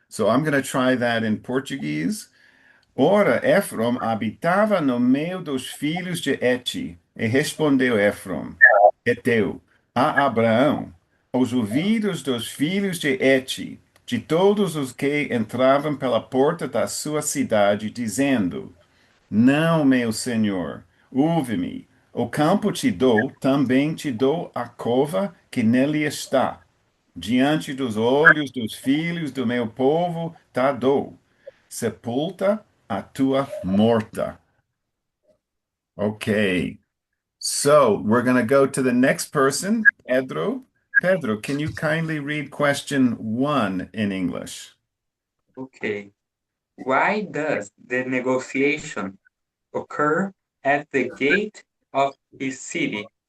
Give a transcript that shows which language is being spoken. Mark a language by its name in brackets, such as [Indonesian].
[English] So I'm going to try that in Portuguese. [Portuguese] Ora, Efrom habitava no meio dos filhos de Heti, e respondeu Efrom, Heteu, a Abraão, aos ouvidos dos filhos de Heti, de todos os que entravam pela porta da sua cidade, dizendo: Não, meu senhor, ouve-me. O campo te dou, também te dou a cova que nele está. Diante dos olhos dos filhos do meu povo, te dou. Sepulta a tua morta. [English] Okay, so we're going to go to the next person, Pedro. Pedro, can you kindly read question one in English? Okay. Why does the negotiation occur at the gate of his city?